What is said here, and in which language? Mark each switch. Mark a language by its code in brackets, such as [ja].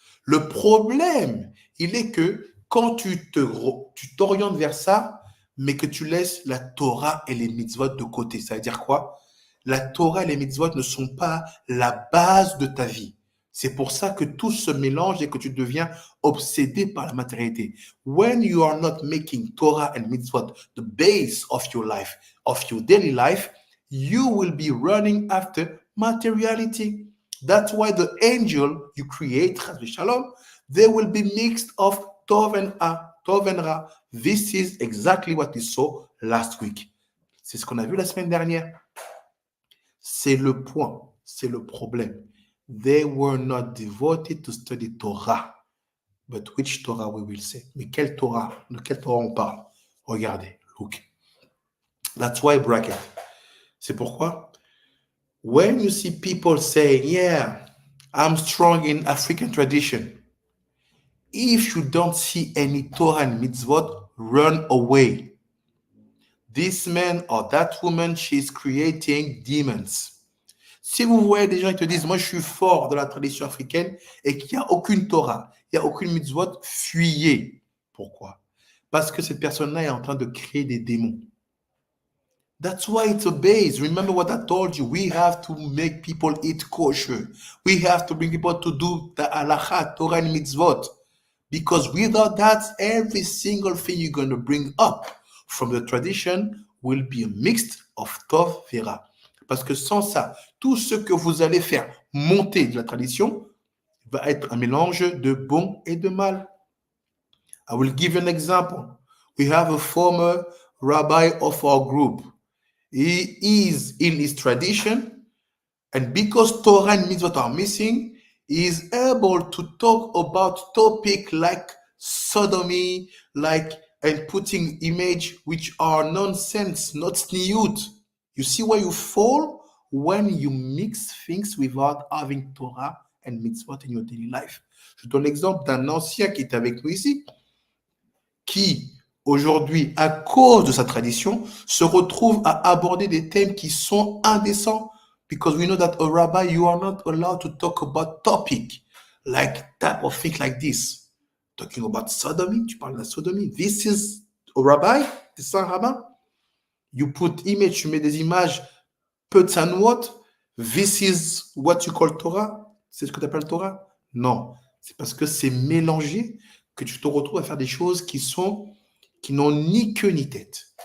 [fr] Le problème, il est que quand tu t'orientes vers ça, mais que tu laisses la Torah et les mitzvot de côté. Ça veut dire quoi? La Torah et les mitzvot ne sont pas la base de ta vie. C'est pour ça que tout se mélange et que tu deviens obsédé par la matérialité. [en] When you are not making Torah and mitzvot the base of your life, of your daily life, you will be running after materiality. That's why the angel you create, Shalom, they will be mixed of Tov and Ra. This is exactly what we saw last week. [fr] C'est ce qu'on a vu la semaine dernière. C'est le point, c'est le problème. [en] They were not devoted to study Torah. But which Torah we will say? [fr] Mais quelle Torah? De quelle Torah on parle? Regardez, [en] look. That's why bracket. [fr] C'est pourquoi? [en] When you see people saying, yeah, I'm strong in African tradition. If you don't see any Torah and mitzvot, run away. This man or that woman, she's creating demons. [fr] Si vous voyez des gens qui te disent, moi je suis fort dans la tradition africaine et qu'il n'y a aucune Torah, il n'y a aucune mitzvot, fuyez. Pourquoi? Parce que cette personne-là est en train de créer des démons. [en] That's why it's a base. Remember what I told you. We have to make people eat kosher. We have to bring people to do the halakha, Torah and mitzvot. Because without that, every single thing you're going to bring up from the tradition will be a mix of Tov Vera. [fr] Parce que sans ça, tout ce que vous allez faire monter de la tradition va être un mélange de bon et de mal. [en] I will give you an example. We have a former rabbi of our group. He is in his tradition, and because Torah and mitzvot are missing, he is able to talk about topics like sodomy, and putting image which are nonsense, not tzniut. You see where you fall when you mix things without having Torah and mitzvot in your daily life. [fr] Je donne l'exemple d'un ancien qui est avec nous ici, qui aujourd'hui, à cause de sa tradition, se retrouve à aborder des thèmes qui sont indécents. [en] Because we know that a rabbi, you are not allowed to talk about topic like type of thing like this. Talking about sodomy, [fr] tu parles de la sodomie. [en] This is a rabbi, [fr] c'est un rabbin. [en] You put image, [fr] tu mets des images, [en] puts and what? This is what you call Torah. [fr] C'est ce que tu appelles Torah? Non, c'est parce que c'est mélangé que tu te retrouves à faire des choses qui n'ont ni queue ni tête.